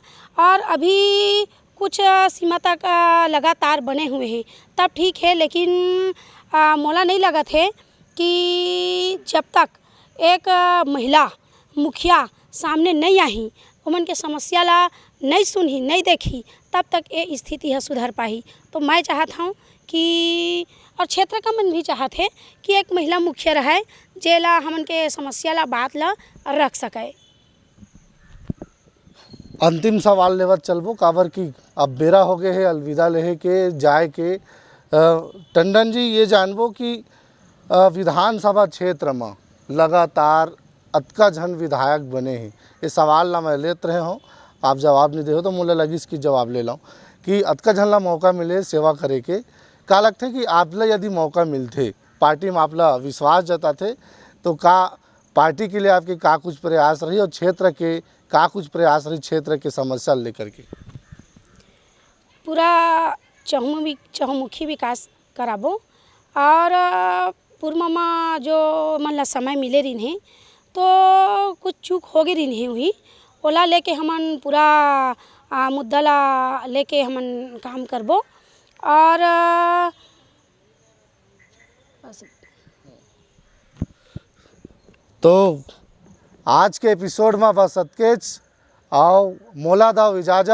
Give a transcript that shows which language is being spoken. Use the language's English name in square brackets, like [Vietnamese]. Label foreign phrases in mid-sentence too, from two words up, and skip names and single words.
[Chhattisgarhi] और अभी कुछ सीमा तक लगातार बने हुए हैं तब ठीक है, लेकिन मोला नहीं लगा थे कि जब तक एक महिला मुखिया सामने नहीं आई उमन के समस्या ला नहीं सुनी नहीं देखी तब तक ये स्थिति है सुधर पाई। तो मैं चाहता हूँ कि और क्षेत्र का मन भी चाहते हैं कि एक महिला मुखिया रहे जेला हमन के समस्या ला बात ला रख सके। अंतिम सवाल लेवत चलबो काबर की अब बेरा हो गए है अलविदा लेहे के जाए के। टंडन जी ये जानबो कि विधानसभा क्षेत्र में लगातार अतका झन विधायक बने हैं ये सवाल ला मैं लेत रहे हो आप जवाब नहीं दे हो तो मुझे लगी इसकी जवाब ले लाऊं कि अतका झन ला मौका मिले सेवा करे के का लगते कि आप ला यदि मौका मिलते पार्टी में आप ला विश्वास जताते तो का पार्टी के लिए आपके का कुछ प्रयास रही और क्षेत्र के का कुछ प्रयास रही क्षेत्र के समस्या लेकर के? पूरा चहुमुखी विकास कराबो और पूर्व में जो मन ला समय मिले रही है तो कुछ चूक हो गई रही हुई ओला लेके हमन पूरा मुद्दा ला लेके हमन काम करबो। और तो आज के एपिसोड में बस अतकेच आओ मोला दाओ इजाज़त।